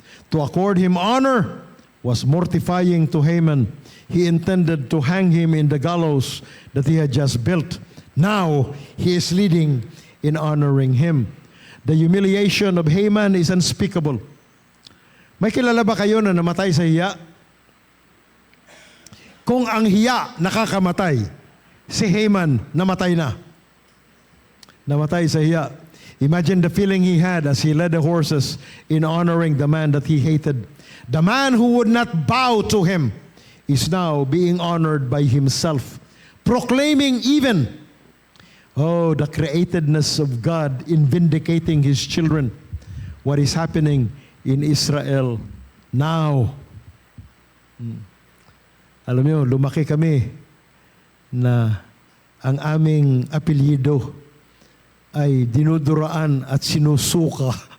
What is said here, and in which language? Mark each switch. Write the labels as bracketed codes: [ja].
[en] To accord him honor was mortifying to Haman. He intended to hang him in the gallows that he had just built. Now, he is leading in honoring him. The humiliation of Haman is unspeakable. [tl] May kilala ba kayo na namatay sa hiya? Kung ang hiya nakakamatay, si Haman namatay na. Namatay sa hiya. [en] Imagine the feeling he had as he led the horses in honoring the man that he hated. The man who would not bow to him is now being honored by himself, proclaiming even, the createdness of God in vindicating His children. What is happening in Israel now. [tl] Alam niyo, lumaki kami na ang aming apelyido ay dinuduraan at sinusuka.